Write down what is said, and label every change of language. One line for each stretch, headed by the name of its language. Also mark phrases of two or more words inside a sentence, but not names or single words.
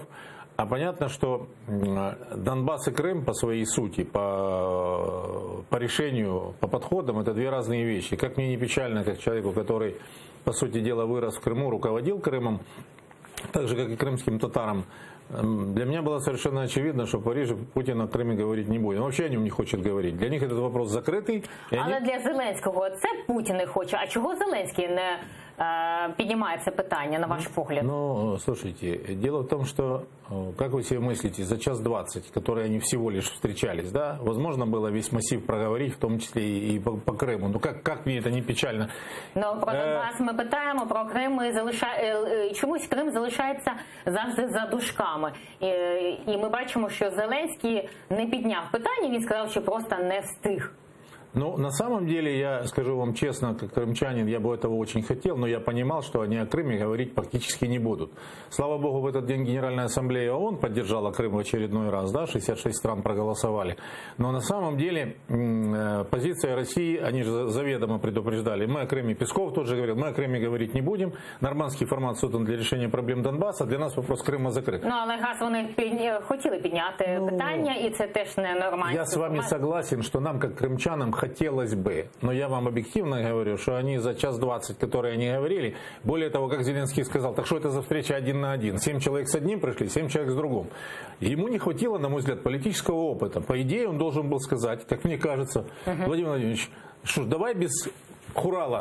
Russian: А понятно, что Донбасс и Крым по своей сути, по решению, по подходам, это две разные вещи. Как мне не печально, как человеку, который, по сути дела, вырос в Крыму, руководил Крымом, так же, как и крымским татарам, для меня было совершенно очевидно, что в Париже Путин о Крыме говорить не будет. Он вообще о нем не хочет говорить. Для них этот вопрос закрытый.
Ukrainian: Але для Зеленського це Путін не хоче. А чого Зеленський не піднімає це питання, на ваш погляд? Ну,
Russian: слушайте, дело в том, что, как вы себе мыслите, за час 20, которые они всего лишь встречались, да, возможно было весь массив проговорить, в том числе и по Крыму. Ну, как мне это не печально?
Ukrainian: Ну, про Донбас ми питаємо, про Крим чомусь Крим залишається завжди за дужками. І ми бачимо, що Зеленський не підняв питання, він сказав, що просто не встиг.
Russian: Ну, на самом деле, я скажу вам честно, как крымчанин, я бы этого очень хотел, но я понимал, что они о Крыме говорить практически не будут. Слава богу, в этот день Генеральная ассамблея ООН поддержала Крым в очередной раз, да, 66 стран проголосовали. Но на самом деле позиция России, они же заведомо предупреждали, мы о Крыме, Песков тот же говорил, мы о Крыме говорить не будем, нормандский формат создан для решения проблем Донбасса, для нас вопрос Крыма закрыт.
Ukrainian: Ну, але раз вони хотіли підняти питання, і це теж не нормально.
Russian: Я с вами согласен, что нам, как крымчанам, хотелось бы, но я вам объективно говорю, что они за час 20, которые они говорили, более того, как Зеленский сказал, так что это за встреча 1 на 1? 7 человек с одним пришли, 7 человек с другим. Ему не хватило, на мой взгляд, политического опыта. По идее, он должен был сказать, как мне кажется, Владимир Владимирович, что ж, давай без хурала.